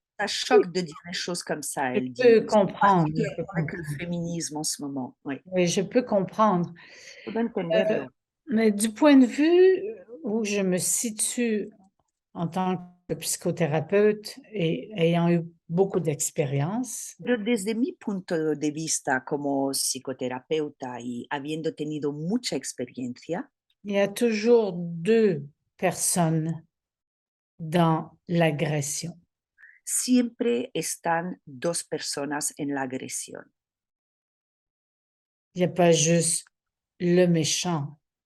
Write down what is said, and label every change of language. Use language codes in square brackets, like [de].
[fr] Ça choque de dire les choses comme ça, elle dit. Je peux comprendre. Avec le féminisme en ce moment. Oui. Oui, je peux comprendre. [es] Puedo entenderlo. [fr] Mais du point de vue où je me situe en tant que psychothérapeute et ayant eu beaucoup d'expérience, [es] Pero desde mi punto de vista como psicoterapeuta y habiendo tenido mucha experiencia, [fr] il y a toujours 2 personnes dans l'agression. [es] siempre están dos personas en la agresión. [fr] Il n'y a pas juste le méchant.